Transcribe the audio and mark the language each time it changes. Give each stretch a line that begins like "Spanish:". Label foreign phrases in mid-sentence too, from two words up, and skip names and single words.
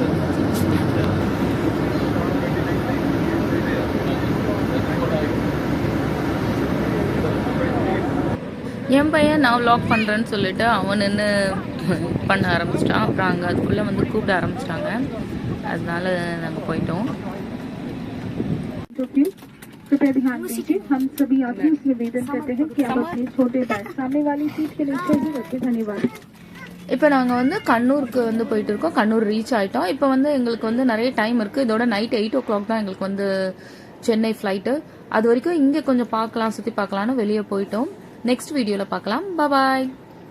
Tamil: என் பையன் நான் வ்ளாக் பண்ணுறேன்னு சொல்லிட்டு அவன் நின்று பண்ண ஆரம்பிச்சிட்டான். அப்புறம் அங்கே அதுக்குள்ளே வந்து கூப்பிட ஆரம்பிச்சிட்டாங்க. அதனால நாங்கள் போயிட்டோம்.
Hindi: कृपया ध्यान दीजिए, हम सभी यात्रियों से निवेदन करते हैं कि आप अपने छोटे बैग सामने वाली सीट के नीचे ही रखें. धन्यवाद.
Tamil: இப்போ நாங்கள் வந்து கண்ணூருக்கு வந்து போயிட்டு இருக்கோம். கண்ணூர் ரீச் ஆகிட்டோம். இப்போ வந்து எங்களுக்கு வந்து நிறைய டைம் இருக்குது. இதோட நைட் 8 o'clock தான் எங்களுக்கு வந்து சென்னை ஃப்ளைட்டு. அது வரைக்கும் இங்கே கொஞ்சம் பார்க்கலாம், சுற்றி பார்க்கலான்னு வெளியே போயிட்டோம். நெக்ஸ்ட் வீடியோவில் பார்க்கலாம். பாய்.